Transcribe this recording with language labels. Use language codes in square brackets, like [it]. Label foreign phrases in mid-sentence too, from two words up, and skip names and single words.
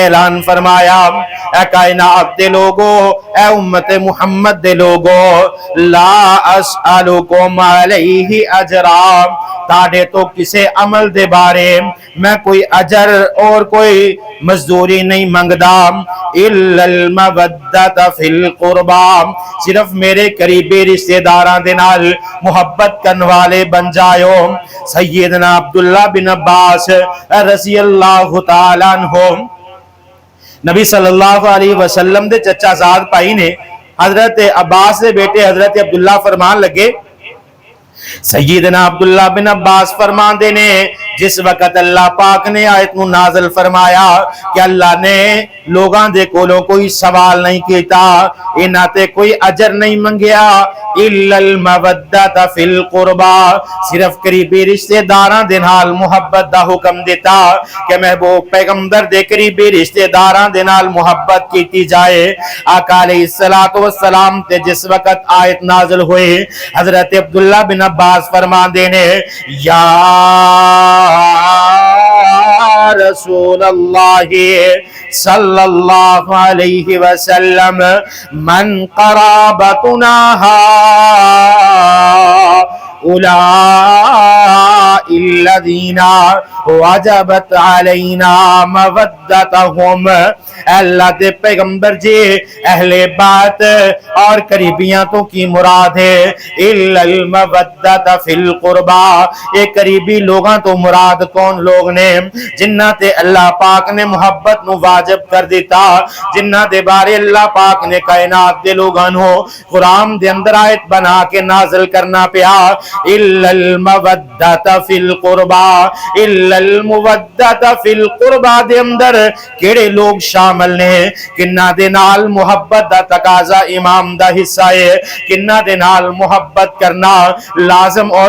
[pa] اعلان فرمایا، اے کائنات دے لوگو، اے امت محمد دے لوگو، [ar] لا اسألکم علیہ اجرا، [pa] تاڑے تو کسے عمل دے بارے میں کوئی اجر اور کوئی مزدوری نہیں منگدا، [ar] الا المودۃ فی القربا، [pa] صرف میرے قریبی رشتہ داراں دے نال محبت کرن والے بن جائو۔ سیدنا عبداللہ بن عباس [ar] رضی اللہ تعالیٰ عنہ، [pa] نبی [ar] صلی اللہ علیہ وسلم [pa] دے چچا زاد بھائی نے حضرت عباس دے بیٹے حضرت عبداللہ فرمان لگے، سیدنا عبداللہ بن عباس فرمان دینے، جس وقت اللہ پاک نے آیت نو نازل فرمایا کہ اللہ نے لوگاں دے کولوں کوئی سوال نہیں کیتا، انہاں تے کوئی اجر نہیں منگیا، [ar] الا المودۃ فی القربا، [pa] صرف قریبی رشتہ داراں دے نال محبت دا حکم دیتا کہ محبوب پیغمبر دے قریبی رشتہ داراں دے نال محبت کیتی جائے۔ آقا [ar] علیہ السلام [pa] تے جس وقت آیت نازل ہوئے، حضرت عبداللہ بن عباس فرمان دینے، یا [ar] رسول اللہ صلی اللہ علیہ وسلم، من قرابتنا اولائی الذین وجبت علینا مودتہم، [pa] اللہ دے پیغمبر جی اہل بات اور قریبیاں تو کی مراد ہے، [ar] الا المودۃ فی القربا، [pa] یہ قریبی لوگاں تو مراد کون لوگ نے؟ جنہ تے اللہ پاک نے محبت نو واجب کر دیتا، جنہ دے بارے اللہ پاک نے کائنات دے لوگاں نو قرآن دے اندر آیت بنا کے نازل کرنا پیا، [ar] الا المودۃ فی القربا، الا المودۃ فی القربا [pa] دے اندر کیڑے لوگ شامل نے؟ کنہ دے نال محبت دا تقاضا امام دا حصہ ہے، کنہ دے نال محبت کرنا لازم اور